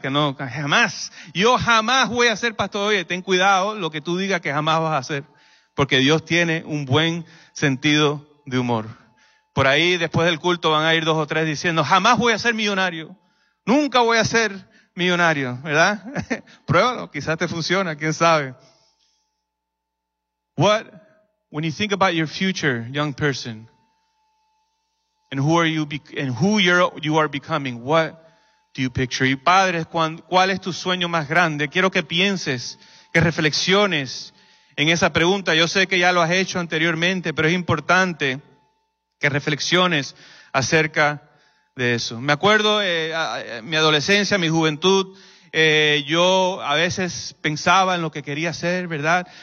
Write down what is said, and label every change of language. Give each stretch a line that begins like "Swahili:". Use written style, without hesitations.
Spanish: Que no, jamás. Yo jamás voy a ser pastor. Oye, ten cuidado lo que tú digas que jamás vas a hacer, porque Dios tiene un buen sentido de humor. Por ahí después del culto van a ir dos o tres diciendo, jamás voy a ser millonario, nunca voy a ser millonario, ¿verdad? Pruébalo, quizás te funciona, quién sabe.
English: What, when you think about your future, young person, and who are you, and who you are becoming, what do you picture?
Spanish: Y padres, ¿cuál es tu sueño más grande? Quiero que pienses, que reflexiones en esa pregunta. Yo sé que ya lo has hecho anteriormente, pero es importante que reflexiones acerca de eso. Me acuerdo mi adolescencia, mi juventud, yo a veces pensaba en lo que quería hacer, ¿verdad?